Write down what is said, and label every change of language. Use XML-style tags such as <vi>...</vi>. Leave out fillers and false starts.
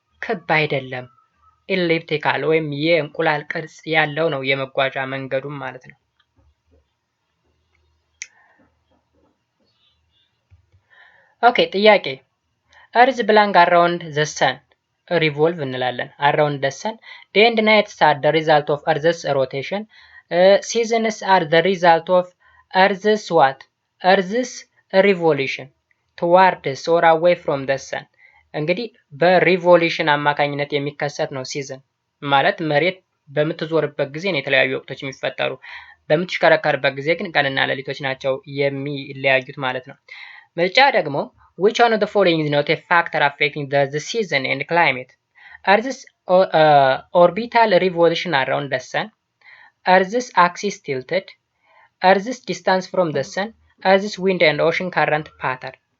<am>ክብ አይደለም። elliptical ወይም የእንቁላል ቅርጽ ያለው ነው የመጓዣ መንገዱም ማለት ነው። ኦኬ ጥያቄ</am> <en>Earth belong around the sun revolve</en> <am>እንላለን</am> <en>around the sun. Day and nights are the result of Earth's rotation. Seasons are the result of Earth's what? Earth's revolution towards or away from the sun.</en> <am>እንግዲህ በሪቮሉሽን አማካኝነት የሚከሰት ነው ሲዝን ማለት መሬት በምትዞርበት ጊዜ ነው የተለያዩ ወቅቶች የሚፈጠሩ። በምትሽከረከርበት ጊዜ ግን ቀንና ሌሊቶች ናቸው የሚለያዩት ማለት ነው። ምርጫ ደግሞ</am> <en>which one of the following is not a factor affecting the season and climate? Earth's orbital revolution around the sun, Earth's axis tilted, Earth's distance from the sun, Earth's wind and ocean current pattern.</en>